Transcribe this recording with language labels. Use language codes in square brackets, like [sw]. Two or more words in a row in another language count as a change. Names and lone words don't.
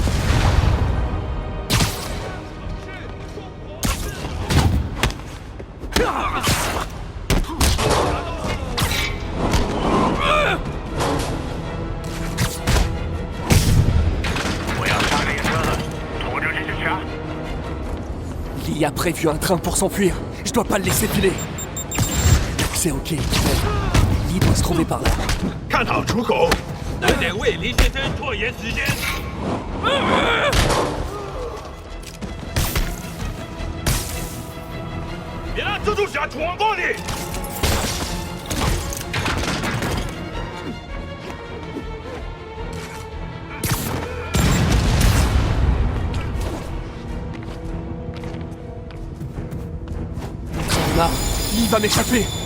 [fr] Lee a prévu un train pour s'enfuir. Je dois pas le laisser filer. C'est ok. Lee doit se trouver par là. [zh] 看好出口。那得为林先生拖延时间。别让蜘蛛侠闯过你！ [fr] Là, Lee va m'échapper.